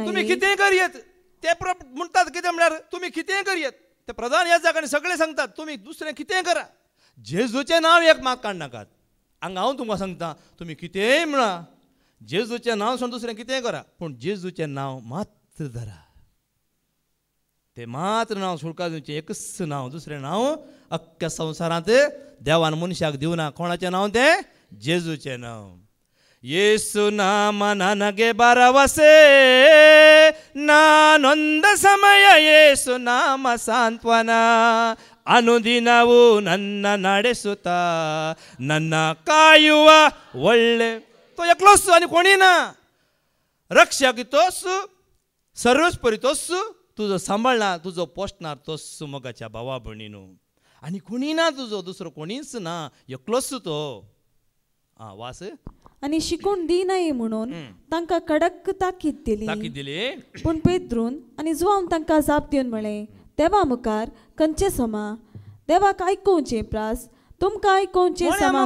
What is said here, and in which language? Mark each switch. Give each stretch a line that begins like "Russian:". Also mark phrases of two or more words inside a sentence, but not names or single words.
Konkani: तुमी कितें करयत ते म्हणटात कितें म्हळ्यार तुमी कितें करयत ते प्रधान याजक आनी सगळे सांगतात तुमी दुसरें कितें करा जेजूचें नांव एक मात काडनाकात हांगा हांव तुमकां सांगता तुमी कितेंय म्हणा जेजूचें नांव सोडून दुसरें कितेंय करा पूण जेजूचें नांव मात्र धरा ते मात्र नांव सुटका दिवचें एकच नांव दुसरें नांव अख्ख्या संवसारांत देवान मनशाक दिवना कोणाचें नांव तें जेजूचें नांव
Kannada: ಯೇಸು ನಾಮ ನನಗೆ ಭರವಸೆ ನಾನೊಂದ ಸಮಯ ಯೇಸು ನಾಮ ಸಾಂತ್ವನ ಅನುದಿನವೂ ನನ್ನ ನಡೆಸುತ್ತಾ ನನ್ನ ಕಾಯುವ ಒಳ್ಳೆ
Konkani: तो एकलोच आनी कोणी ना रक्षक तोच सर्वस्परी तोच तुजो सांबाळणार तुजो पोसणार तोच मोगाच्या भावा भयणीनो आनी कोणी ना तुजो दुसरो कोणीच ना एकलोच तो वास आनी शिकून दिनाय म्हणून तांकां कडक ताकीद दिली पूण पेद्रून आनी जुवांव तांकां जाप दिवन म्हळें देवा मुखार खंयचे समा देवाक आयकुचें प्रास तुमकां आयकुचें समा